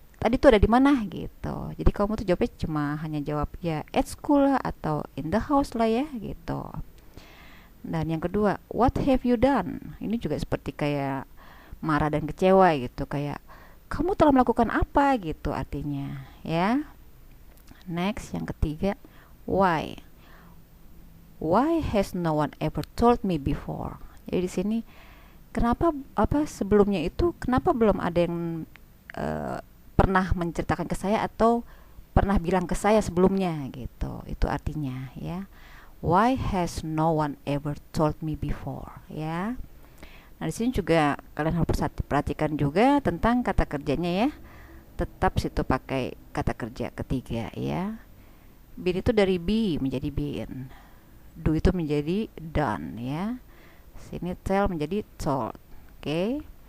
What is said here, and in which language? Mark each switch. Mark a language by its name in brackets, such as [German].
[Indonesian] tadi tuh ada di mana gitu. Jadi kamu tuh jawabnya cuma hanya jawab ya [English] at school [Indonesian] lah atau [English] in the house [Indonesian] lah ya gitu. Dan yang kedua, [English] what have you done? [Indonesian] Ini juga seperti kayak marah dan kecewa gitu, kayak kamu telah melakukan apa gitu artinya ya. Next, yang ketiga, why? [English] Why has no one ever told me before? [Indonesian] Jadi di sini kenapa apa sebelumnya itu kenapa belum ada yang pernah menceritakan ke saya atau pernah bilang ke saya sebelumnya gitu. Itu artinya ya. [English] Why has no one ever told me before ya. [Indonesian] Nah, di sini juga kalian harus perhatikan juga tentang kata kerjanya ya. Tetap situ pakai kata kerja ketiga ya. Been itu dari be menjadi been. Do itu menjadi done ya. Sini tell menjadi told. Oke.